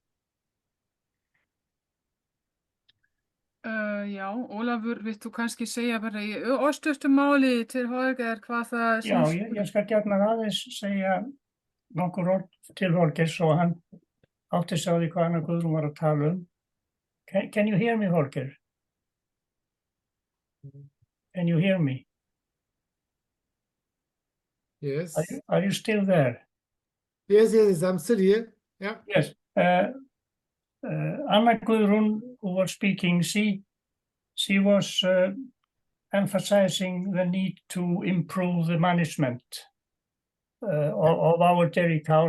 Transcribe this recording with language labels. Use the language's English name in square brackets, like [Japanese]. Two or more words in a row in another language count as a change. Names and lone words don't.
[Icelandic] Já, Ólafur, vilt þú kannski segja bara í örstuttu máli til Holger hvað það Já, ég skal gjarna aðeins segja nokkur orð til Holger svo hann átti sig á því hvað Anna Guðrún var að tala um. [English] Can you hear me, Holger? Can you hear me? Yes. Are you still there? Yes, I'm still here. Yeah. Yes. Anna Guðrún, who was speaking, she was emphasizing the need to improve the management of our dairy cows.